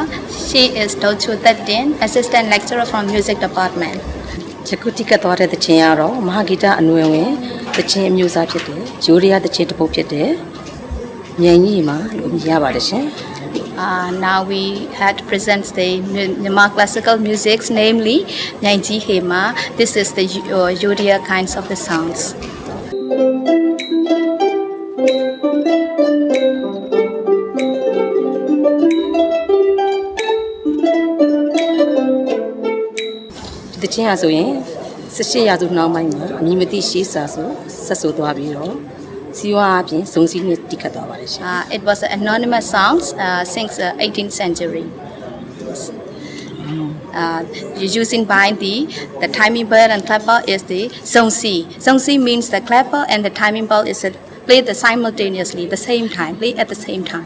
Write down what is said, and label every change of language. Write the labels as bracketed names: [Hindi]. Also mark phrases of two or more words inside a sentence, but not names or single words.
[English] She is Dochu Thattin, Assistant Lecturer from Music Department. [Burmese] ယခုတိကတ်သွားတဲ့တခြင်းကတော့မဟာဂီတအနွယ်ဝင်တခြင်းအမျိုးအစားဖြစ်တယ်။ဂျိုရီယာတခြင်းတစ်ပုဒ်ဖြစ်တယ်။မြန်ကြီးမှာလို့ရပါတယ်ရှင်။ [English] Now we had to present the Myanmar classical music, namely Nyanji Hema. This is the Yodia kinds of the sounds. [Burmese] The တခြင်းရဆိုရင်18ရာစုနောက်ပိုင်းမှာအမည်မသိရှေးစာဆိုဆက်ဆိုသွားပြီးတော့စီဝါအပြင်စုံစည်းနဲ့တိကတ်သွားပါတယ်ရှင် [English] It was an anonymous sounds since 18th century. Using by the timing bell and clapper is the zongsi. Zongsi means the clapper and the timing bell is played simultaneously, the same time, played at the same time.